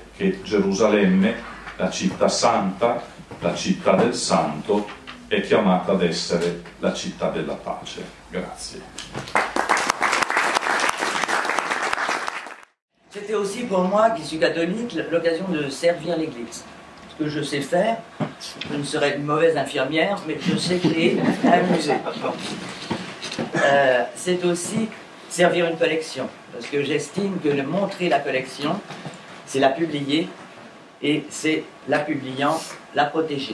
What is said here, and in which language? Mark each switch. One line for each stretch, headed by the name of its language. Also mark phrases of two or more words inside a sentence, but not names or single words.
Italian: che Gerusalemme, la città santa, la città del santo, è chiamata ad essere la città della pace. Grazie.
French: C'était aussi pour moi, qui suis catholique, l'occasion de servir l'Église. Ce que je sais faire, je ne serai une mauvaise infirmière, mais je sais créer un musée. C'est aussi servir une collection, parce que j'estime que de montrer la collection, c'est la publier, et c'est la publiant, la protéger.